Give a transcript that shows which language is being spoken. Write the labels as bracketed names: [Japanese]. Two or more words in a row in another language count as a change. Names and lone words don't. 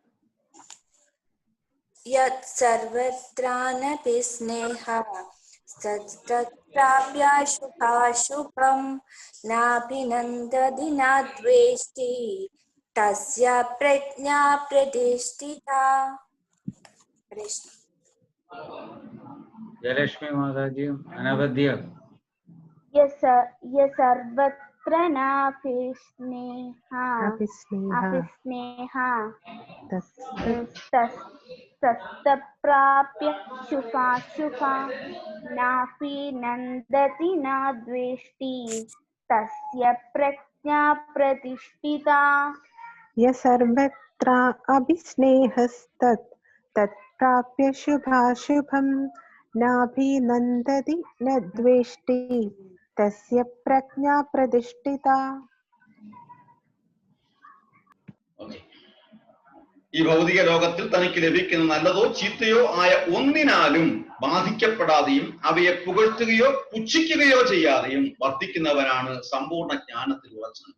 [Sanskrit] यत् सर्वत्रानपि स्नेहः तत्प्राप्य शुभाशुभं नाभिनन्दति न द्वेष्टि तस्य प्रज्ञा प्रतिष्ठिता। [Malayalam] ജയലക്ഷ്മി മാതാജിയും അനവധ്യം. [Sanskrit] सर्वत्र नापि स्नेहा तत्प्राप्य शुभाशुभा नापि नन्दति न द्वेष्टि तस्य प्रज्ञा प्रतिष्ठिता। सर्वत्र तत्प्राप्य शुभाशुभं नाभिनन्दति न द्वेष्टि तस्य प्रज्ञा प्रतिष्ठिता. [Malayalam] ഈ ഭൗതിക ലോകത്തിൽ തനിക്ക് ലഭിക്കുന്ന നല്ലതോ ചീത്തയോ ആയ ഒന്നിനാലും ബാധിക്കപ്പെടാതെയും അവയെ പുകഴ്ത്തുകയോ പുച്ഛിക്കുകയോ ചെയ്യാതെയും വർദ്ധിക്കുന്നവനാണ് സമ്പൂർണ്ണ ജ്ഞാനത്തിൽ ഉറച്ചത്.